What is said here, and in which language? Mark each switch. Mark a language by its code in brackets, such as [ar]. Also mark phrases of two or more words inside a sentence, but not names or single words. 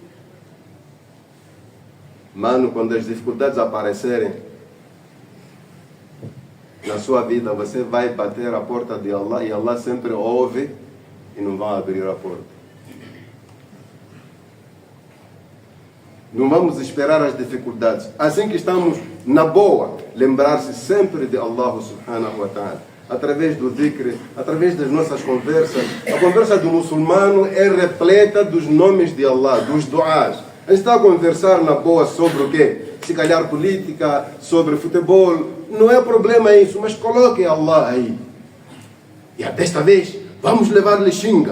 [pt] Mano, quando as dificuldades aparecerem na sua vida, você vai bater a porta de Allah e Allah sempre ouve e não vai abrir a porta. Não vamos esperar as dificuldades. Assim que estamos na boa, lembrar-se sempre de Allah [ar] سبحانه وتعالى. [pt] Através do dhikr, através das nossas conversas. A conversa do muçulmano é repleta dos nomes de Allah, dos duás. A gente está a conversar na boa sobre o quê? Se calhar política, sobre futebol. Não é problema isso, mas coloque Allah aí. E desta vez, vamos levar-lhe xinga.